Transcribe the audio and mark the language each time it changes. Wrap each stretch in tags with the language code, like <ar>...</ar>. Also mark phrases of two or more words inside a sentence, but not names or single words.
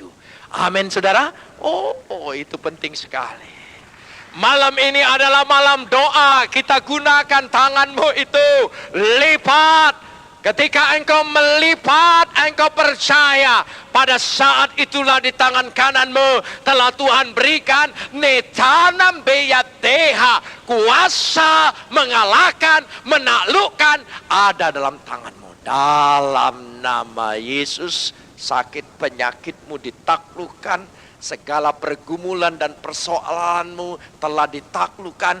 <id>Amin saudara. Oh itu penting sekali. Malam ini adalah malam doa. Kita gunakan tanganmu itu, lipat. Ketika engkau melipat, engkau percaya, pada saat itulah di tangan kananmu telah Tuhan berikan</id> <he>נתנם בידך,</he> <id>kuasa mengalahkan, menaklukkan ada dalam tanganmu. Dalam nama Yesus, sakit penyakitmu ditaklukkan, segala pergumulan dan persoalanmu telah ditaklukkan.</id>